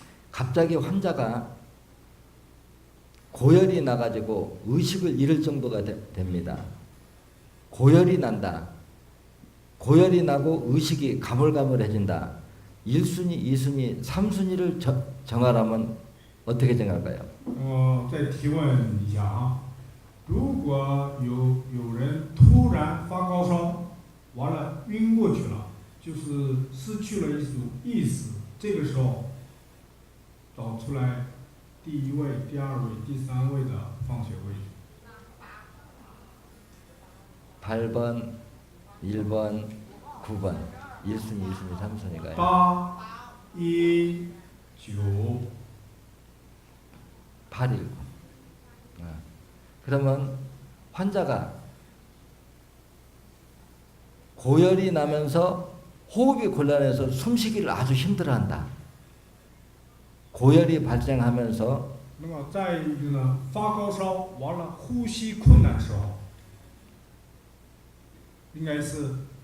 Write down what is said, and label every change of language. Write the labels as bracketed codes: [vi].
[ko] 갑자기 환자가 고열이 나가지고 의식을 잃을 정도가 됩니다. 고열이 난다. 고열이 나고 의식이 가물가물해진다. 1순위, 2순위, 3순위를 정하라면 어떻게 정할까요? [zh] 再提问一下啊，如果有人突然发高烧，完了晕过去了，就是失去了意识，这个时候找出来第一位、第二位、第三位的放血位置。 [ko] 8번, 1번, 9번, 1순위, 2순위, 3순위가요. 8, 1, 9. 819. 그러면 환자가 고열이 나면서 호흡이 곤란해서 숨쉬기를 아주 힘들어한다. 고열이 발생하면서 [zh] 那么再一个呢，发高烧完了呼吸困难的时候，应该是